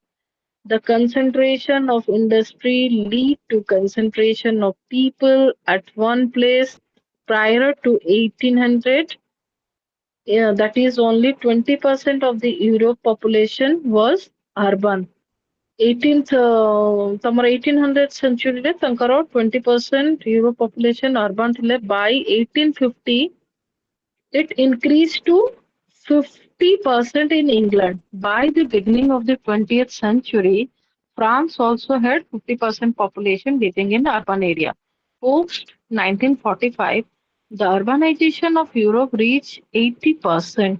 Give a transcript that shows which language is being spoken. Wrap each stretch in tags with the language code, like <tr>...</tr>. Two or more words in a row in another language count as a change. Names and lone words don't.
<en>The concentration of industry lead to concentration of people at one place. Prior to 1800, yeah, that is only 20% of the Europe population was urban.</en> <or>18th ତମର 1800 century ରେ ତାଙ୍କର 20% ୟୁରୋପ population urban ଥିଲେ</or> <en>by 1850 it increased to 50% in England. By the beginning of the 20th century, France also had 50% population living in urban area. Post 1945, the urbanization of Europe reached 80%.</en>